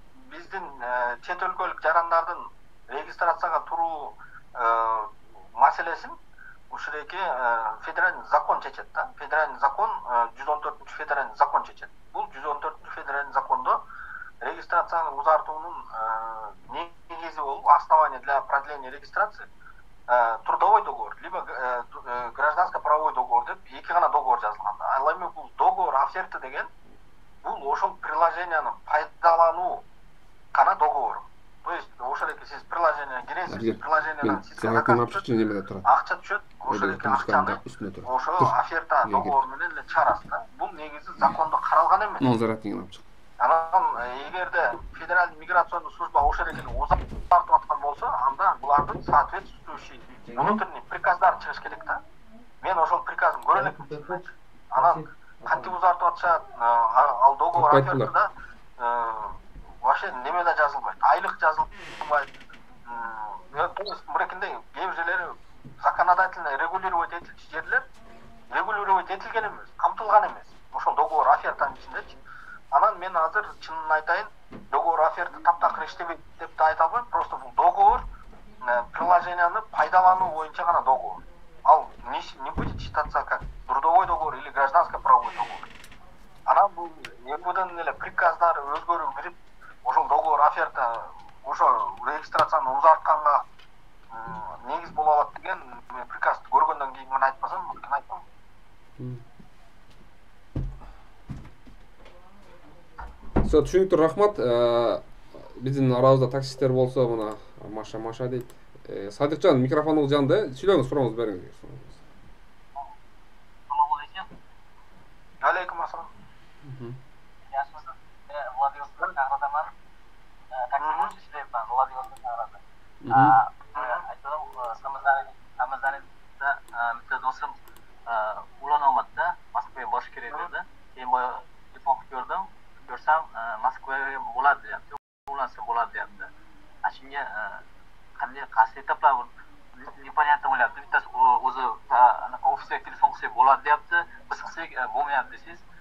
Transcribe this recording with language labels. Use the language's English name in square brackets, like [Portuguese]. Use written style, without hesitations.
[Kyrgyz] Биздин чет өлкөлүк жарандардын регистрацияга туруу маселесин ушуреки федеральный закон чечет да. Федеральный закон 114 федеральный закон чечет. Бул 114 федеральный закондо регистрацияны узартуунун негизи болуп [Russian] основание для продления регистрации трудовой договор либо гражданско-правовой договор [Kyrgyz] деп эки гана договор жазылган. Ал эми бул договор оферта деген бул ошол приложенияны пайдалануу гана договор. То есть ошол эки сиз приложение киресиз, приложенияден сизге акча түшөт, ошол эки акчаны ошо оферта договор менен эле чыгарасыз да. Бул негизи закондо каралган эмес. Анан эгерде федеральный миграционный служба ошол экени узартып аткан болсо, анда булардын соответствующий внутренний приказдар чыгыш керек да. Мен ошол приказын көрө элекмин. Анан кантип узартып атышат, ал договор офертада вообще немеде жазылбайт, айлык жазылбайт. То есть мурекинде кээ бир жерлери законодательно регулировать этилчү жерлер регулировать этилген эмес, камтылган эмес. Ошол договор офертанын ичиндечи. Анан мен азыр чынын айтайын, договор оферта таптакыр иштебейт деп да айта албайм. Просто бул договор приложенияны пайдалануу боюнча гана договор. [Russian] Ал не будет считаться как трудовой договор или гражданско-правовой договор. [Kyrgyz] Анан бул МВДнын эле приказдары өзгөрүү кирип, ошол договор оферта ошо регистрацияны узартканга негиз боло алат деген приказды көргөндөн кийин гана айтпасам, муркин айтпам. Түшүнүктүү, рахмат. Биздин арабызда таксисттер болсо мына Маша дейт. Садыкжан, микрофонуңуз жанды, сүйлөңүз, сурооңузду бериңиз. Салам алейкум. Алейкум ассалам. [Uzbek] Yaxshimisiz? Vladivostokdan chaqiraman. Taksi ishlayapman Vladivostokdan. Aytaman, Samazanitda bitta do'stim ulan olmadida Moskvaga borish kerak dedi. Keyin boya telefon qilib ko'rsam Moskvaga bo'ladi deyapti. Ulansa bo'ladi deyapti. Shunga qanday qaysi etaplar [Russian] непонятно [Uzbek] bo'lyapti. Bittasi o'zi anaqa ofisga telefon qilsak bo'ladi deyapti. Biz qilsak bo'lmayapti desiz.